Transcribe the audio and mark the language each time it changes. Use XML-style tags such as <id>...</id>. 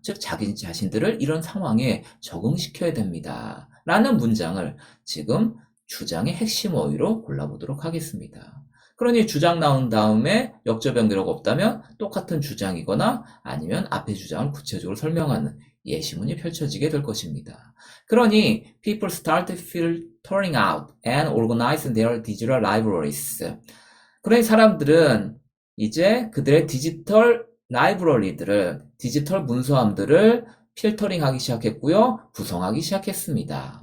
<ko>즉 자기 자신들을 이런 상황에 적응시켜야 됩니다. 라는 문장을 지금 주장의 핵심 어휘로 골라보도록 하겠습니다. 그러니 주장 나온 다음에 역접 연결어가 없다면 똑같은 주장이거나 아니면 앞의 주장을 구체적으로 설명하는 예시문이 펼쳐지게 될 것입니다. 그러니</ko> <en>people start filtering out and organizing their digital libraries.</en> <ko>그러니 사람들은 이제 그들의 디지털 라이브러리들을, 디지털 문서함들을 필터링하기 시작했고요. 구성하기 시작했습니다.</ko>